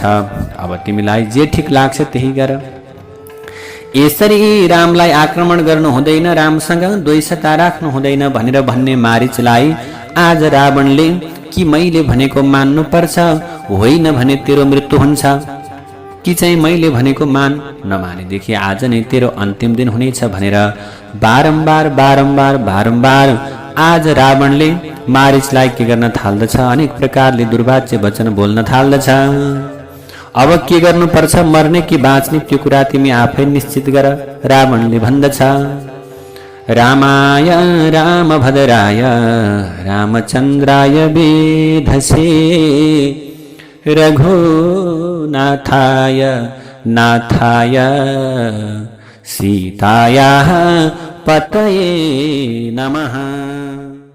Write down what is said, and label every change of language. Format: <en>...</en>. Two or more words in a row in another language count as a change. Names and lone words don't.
<ne>अब तिमीलाई जे ठिक लाग्छ त्यही गर। यसरी रामलाई आक्रमण गर्नु हुँदैन, रामसँग द्वेषता राख्नु हुँदैन भनेर भन्ने मारिचलाई आज रावणले कि मैले भनेको मान्नु पर्छ, होइन भने तेरो मृत्यु हुन्छ, कि चाहिँ मैले भनेको मान, नमानेदेखि आज नै तेरो अन्तिम दिन हुनेछ भनेर बारम्बार आज रावणले मारिचलाई के गर्न थाल्दछ, अनेक प्रकारले दुर्वाच्य वचन बोल्न थाल्दछ। अब के गर्नुपर्छ, मर्ने कि बाँच्ने त्यो कुरा तिमी आफै निश्चित गर, रावणले भन्दछ।</ne> <sa>रामाय रामभद्राय रामचन्द्राय वेधसे रघुनाथाय नाथाय सीतायाः पतये नमः।</sa>